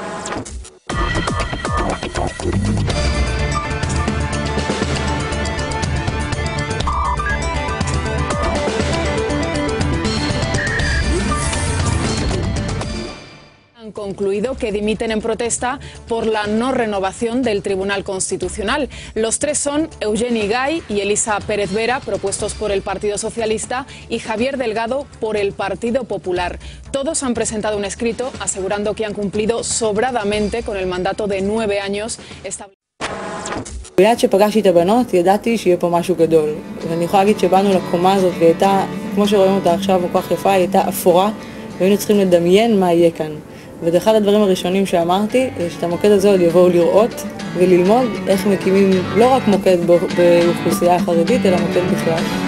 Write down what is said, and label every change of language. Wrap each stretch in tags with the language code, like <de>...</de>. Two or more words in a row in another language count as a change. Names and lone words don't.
<es>Han concluido que dimiten en protesta por la no renovación del Tribunal Constitucional. Los tres son Eugeni Gay y Elisa Pérez Vera, propuestos por el Partido Socialista, y Javier Delgado por el Partido Popular. Todos han presentado un escrito asegurando que han cumplido sobradamente con el mandato de 9 años establecido.</es> <he>ביד שפגשתי את הבנות ידעתי שיהיה פה משהו גדול, ואני יכולה להגיד שבאנו לקומה הזאת והייתה, כמו שרואים אותה עכשיו כל כך יפה, היא הייתה אפורה והיינו צריכים לדמיין מה יהיה כאן. ואחד הדברים הראשונים שאמרתי זה שאת המוקד הזה עוד יבואו לראות וללמוד איך מקימים לא רק מוקד באוכלוסייה החרדית אלא מוקד בכלל.</he>